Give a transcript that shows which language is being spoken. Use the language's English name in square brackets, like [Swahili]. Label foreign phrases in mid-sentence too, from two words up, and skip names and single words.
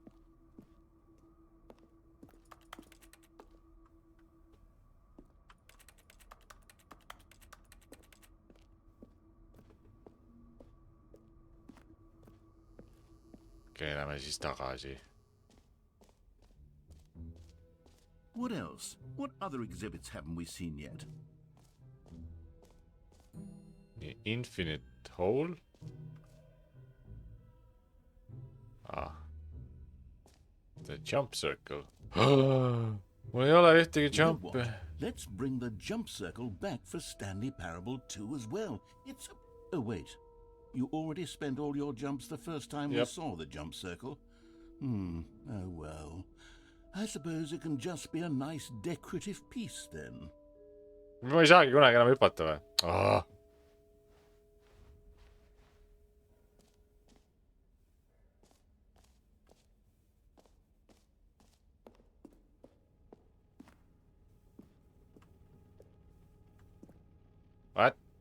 [Estonian] Okei, lähme siis tagasi. [English] What else? What other exhibits haven't we seen yet? The infinite hole? The jump circle. [Estonian] Mul ei ole ühtegi jumpi. [English] Let's bring the jump circle back for Stanley Parable 2 as well. It's... Oh, wait. You already spent all your jumps the first time we saw the jump circle? Oh, well... I suppose it can just be a nice decorative piece then. [Estonian] Ma ei saagi kunagi enam hüpata või? [English] What?